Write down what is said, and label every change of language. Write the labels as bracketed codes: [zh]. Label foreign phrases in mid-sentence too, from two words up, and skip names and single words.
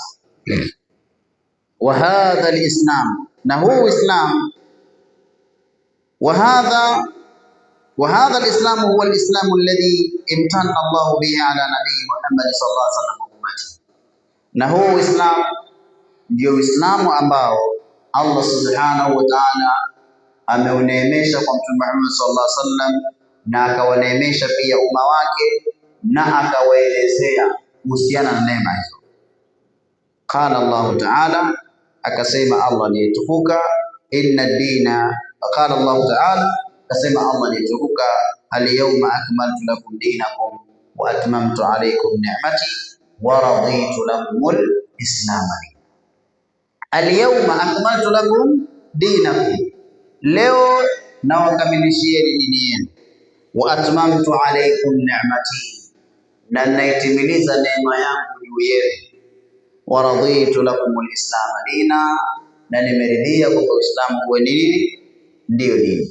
[ar] وهذا الإسلام, [sw] na huu Islam, [ar] وهذا الإسلام هو الإسلام الذي امتن الله به على نبي محمد صلى الله عليه وسلم أمتي, [sw] na huu Islam ndio Uislamu ambao Allah [ar] سبحانه وتعالى [sw] ameuneemesha kwa Mtume Muhammad [ar] صلى الله عليه وسلم, [sw] na akawaneemesha pia umma wake, na akawaelezea kuhusiana na neema hizo. [ar] قال الله تعالى, [sw] akasema Allah aliyetukuka, [ar] إن دين قال الله تعالى, [sw] akasema Allah aliyetukuka, [ar] اليوم أكملت لكم دينكم وأتممت عليكم نعمتي ورضيت لكم الإسلام. اليوم أكملت لكم دينكم, [sw] leo nawakamilishieni dini yenu. [ar] وأتممت عليكم نعمتي, [sw] na naitimiliza neema yangu juu yenu. [ar] ورضيت لكم الإسلام دينا, [sw] na nimeridhia kwa Uislamu kuwa nini ndiyo dini.